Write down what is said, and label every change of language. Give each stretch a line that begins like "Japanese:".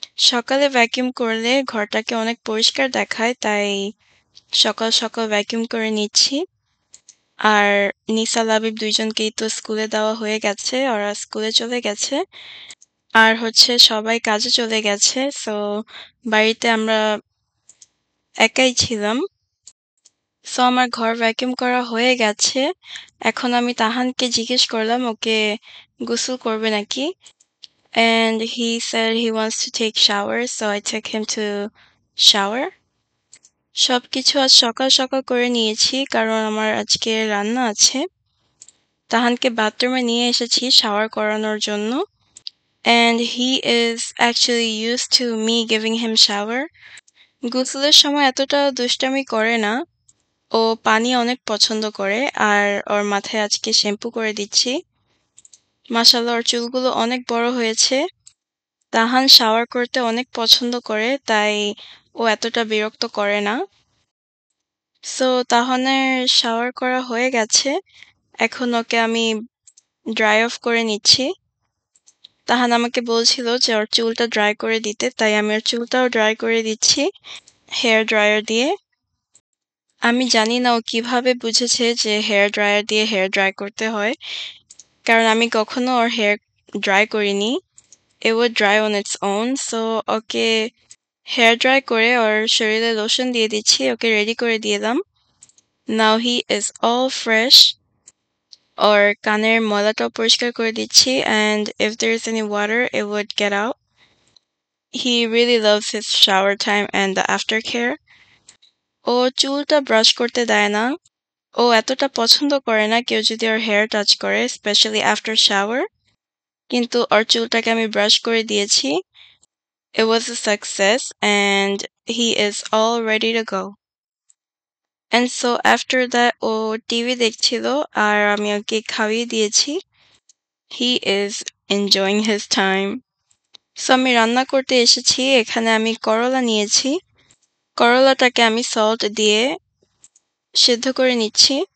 Bangla: সকালে ভ্যাকুয়াম করলে ঘরটাকে অনেক পরিষ্কার দেখায়, তাই সকাল সকাল ভ্যাকুয়াম করে নিচ্ছি। আর নিসা লাবিব দুইজনকেই তো স্কুলে দেওয়া হয়ে গেছে, ওরা স্কুলে চলে গেছে। আর সবাই কাজে চলে গেছে, সো বাড়িতে আমরা একাই ছিলাম। সো আমার ঘর ভ্যাকুয়াম করা হয়ে গেছে। এখন আমি তাহানকে জিজ্ঞেস করলাম ওকে গোসল করবে নাকি,
English: and he said he wants to take shower, so I took him to shower.
Bangla: সবকিছু আজ সকাল সকাল করে নিয়েছি কারণ আমার আজকে রান্না আছে। তাহানকে বাথরুমে নিয়ে এসেছি শাওয়ার করানোর জন্য,
English: and he is actually used to me giving him shower.
Bangla: গোসলের সময় এতটা দুষ্টামি করে না, ও পানি অনেক পছন্দ করে। আর ওর মাথায় আজকে শ্যাম্পু করে দিচ্ছি। মাশাআল্লাহ ওর চুলগুলো অনেক বড় হয়েছে। তাহান শাওয়ার করতে অনেক পছন্দ করে, তাই ও এতটা বিরক্ত করে না। সো তাহনের শাওয়ার করা হয়ে গেছে। এখন ওকে আমি ড্রাই অফ করে নিচ্ছি। তাহান আমাকে বলছিল যে ওর চুলটা ড্রাই করে দিতে, তাই আমি ওর চুলটাও ড্রাই করে দিচ্ছি হেয়ার ড্রায়ার দিয়ে। আমি জানি না ও কিভাবে বুঝেছে যে হেয়ার ড্রায়ার দিয়ে হেয়ার ড্রাই করতে হয়, কারণ আমি কখনো ওর হেয়ার ড্রাই করিনি।
English: It would dry on its own.
Bangla: So okay hair dry করে ওর শরীরে লোশন দিয়ে দিচ্ছি, ওকে রেডি করে দিলাম।
English: Now he is all fresh.
Bangla: ওর কানের ময়লাটাও পরিষ্কার করে দিচ্ছি,
English: and if there's any water it would get out. He really loves his shower time and the aftercare.
Bangla: ও চুলটা ব্রাশ করতে দেয় না। ও এতটা পছন্দ করে না কেউ যদি ওর হেয়ার টাচ করে, স্পেশালি আফটার শাওয়ার। কিন্তু ওর চুলটাকে আমি ব্রাশ করে দিয়েছি।
English: It was a success and he is all ready to go. And so after that
Bangla: O TV দেখছিল আর আমি ওকে খাইয়ে দিয়েছি।
English: He is enjoying his time. So
Bangla: আমি রান্না করতে এসেছি। এখানে আমি করলা নিয়েছি। করলাটাকে আমি সল্ট দিয়ে সিদ্ধ করে নিচ্ছি।